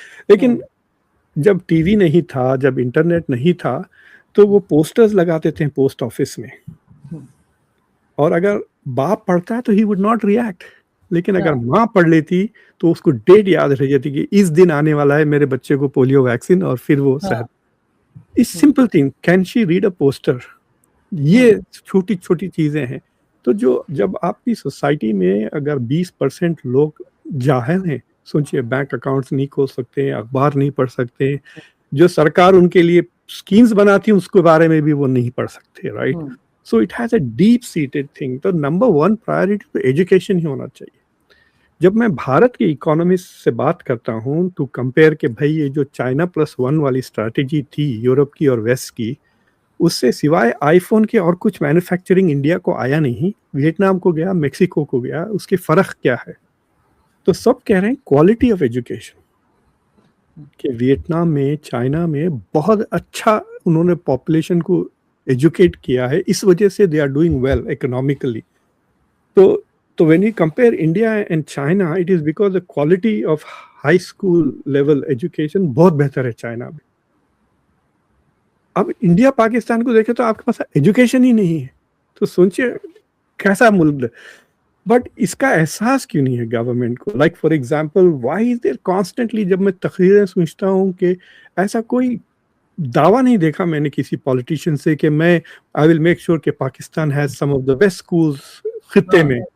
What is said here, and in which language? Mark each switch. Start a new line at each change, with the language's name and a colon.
Urdu: لیکن جب T V نہیں تھا, جب انٹرنیٹ نہیں تھا, تو وہ پوسٹرز لگاتے تھے پوسٹ آفس میں, اور اگر باپ پڑھتا ہے تو
English: He would not react.
Urdu: لیکن اگر ماں پڑھ لیتی تو اس کو ڈیٹ یاد رہ جاتی کہ اس دن آنے والا ہے میرے بچے کو پولیو ویکسین, اور پھر وہ صحت.
English: اس simple thing, can she read a poster.
Urdu: یہ چھوٹی چھوٹی چیزیں ہیں. تو جب آپ کی سوسائٹی میں اگر 20% لوگ جاہل ہیں, سوچئے بینک اکاؤنٹس نہیں کھول سکتے, اخبار نہیں پڑھ سکتے, جو سرکار ان کے لیے اسکیمز بناتی ہے اس کے بارے میں بھی وہ نہیں پڑھ سکتے, right.
English: So it has a deep seated thing.
Urdu: تو نمبر 1 پرائرٹی تو ایجوکیشن ہی ہونا چاہیے. جب میں بھارت کی اکانومسٹ سے بات کرتا ہوں تو کمپیئر کہ بھائی یہ جو چائنا +1 والی اسٹریٹجی تھی یورپ کی اور ویسٹ کی, اس سے سوائے آئی فون کے اور کچھ مینوفیکچرنگ انڈیا کو آیا نہیں. ویتنام کو گیا, میکسیکو کو گیا, اس کے فرق کیا ہے؟ تو سب کہہ رہے ہیں کوالٹی آف ایجوکیشن, کہ ویتنام میں, چائنا میں بہت اچھا انہوں نے پاپولیشن کو ایجوکیٹ کیا ہے, اس وجہ سے
English: They are doing well economically. تو when you compare India and China, it is because the quality of high school level education
Urdu: بہت بہتر ہے چائنا میں. اب انڈیا پاکستان کو دیکھیں تو آپ کے پاس ایجوکیشن ہی نہیں ہے, تو سوچئے کیسا ملک. بٹ اس کا احساس کیوں نہیں ہے گورنمنٹ کو؟
English: like for example why is there constantly,
Urdu: جب میں تقریریں سوچتا ہوں کہ ایسا کوئی دعویٰ نہیں دیکھا میں نے کسی پولیٹیشین سے کہ میں
English: I will make sure
Urdu: کہ
English: Pakistan has some of the best schools
Urdu: خطے میں.